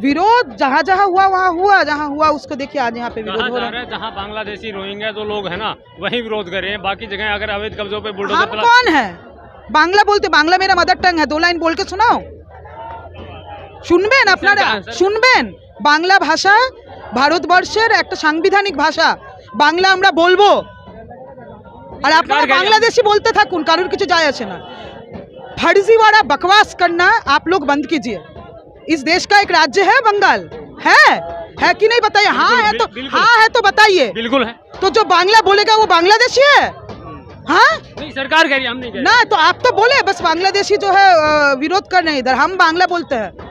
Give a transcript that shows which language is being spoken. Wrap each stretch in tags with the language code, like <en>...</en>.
<hi>विरोध जहाँ जहाँ हुआ वहाँ हुआ, जहाँ हुआ उसको देखिए आज यहाँ पे विरोध हो रहा है। जहाँ बांग्लादेशी रोहिंग्या जो लोग हैं ना, वही विरोध कर रहे हैं। बाकी जगह अगर अवैध कब्जों पे बुलडोजर चला, कौन है? बांग्ला बोलते, बांग्ला मेरा मदर टंग है, 2 लाइन बोल के सुनाओ,</hi> <bn>শুনবেন আপনারা? শুনবেন? বাংলা ভাষা ভারতবর্ষের একটা সাংবিধানিক ভাষা, বাংলা আমরা বলবো, আর আপনারা বাংলাদেশি বলতে থাকুন, কারোর কিছু যায় আসে না।</bn> <hi>फर्जीवाड़ा बकवास करना आप लोग बंद कीजिए। इस देश का एक राज्य है बंगाल, है कि नहीं? बताइए। हाँ है तो बताइए। बिल्कुल है। तो जो बांग्ला बोलेगा वो बांग्लादेशी है? हाँ नहीं, सरकार कह रही है, हम नहीं कह रहे। ना तो आप तो बोले बस बांग्लादेशी जो है विरोध कर रहे हैं इधर, हम बांग्ला बोलते हैं।</hi>